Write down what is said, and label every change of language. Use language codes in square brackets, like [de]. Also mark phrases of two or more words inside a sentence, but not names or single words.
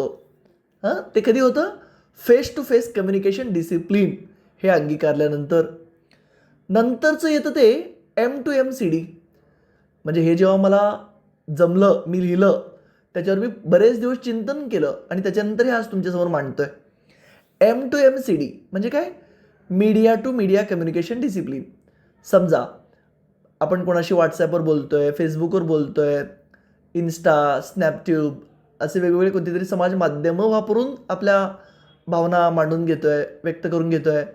[mr] ते कधी होतं? [en] face to face communication discipline [mr] हे अंगीकारल्यानंतर. नंतरचं येतं ते [en] M to MCD. [mr] म्हणजे हे जेव्हा मला जमलं, मी लिहिलं, त्याच्यावर मी बरेच दिवस चिंतन केलं आणि त्याच्यानंतर हे आज तुमच्यासमोर मांडतोय. [en] M to MCD [mr] म्हणजे काय? [en] media to media communication discipline. [mr] समजा आपण कोणाशी व्हॉट्सॲपवर बोलतोय, फेसबुकवर बोलतोय, इन्स्टा, स्नॅपट्यूब असे वेगवेगळे कोणतीतरी समाज माध्यमं वापरून आपल्या भावना मांडून घेतोय, व्यक्त करून घेतोय.